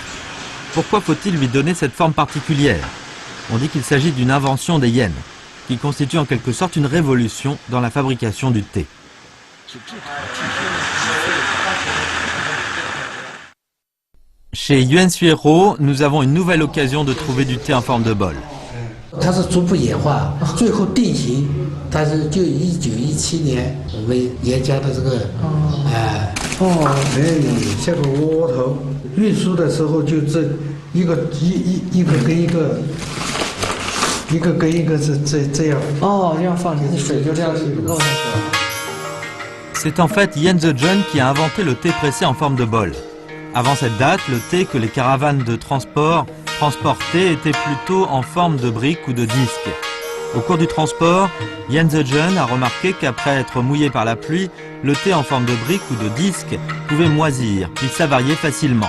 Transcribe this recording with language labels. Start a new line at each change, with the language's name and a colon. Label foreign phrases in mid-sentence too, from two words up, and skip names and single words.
French: Pourquoi faut-il lui donner cette forme particulière? On dit qu'il s'agit d'une invention des yens, qui constitue en quelque sorte une révolution dans la fabrication du thé. Chez Yuan Suiro, nous avons une nouvelle occasion de trouver du thé en forme de bol.
Chinese: 它是逐步演化，最后定型，它是就1917年我们研究的这个，这个窝头运输的时候就这一个跟一个是这样。哦，这样放进去，水就这样漏下去了。
French: C'est en fait Yan Zhejian qui a inventé le thé pressé en forme de bol. Avant cette date, le thé que les caravanes de transport transportaient était plutôt en forme de brique ou de disque. Au cours du transport, Yan Zhejian a remarqué qu'après être mouillé par la pluie, le thé en forme de brique ou de disque pouvait moisir, puis s'avarier facilement.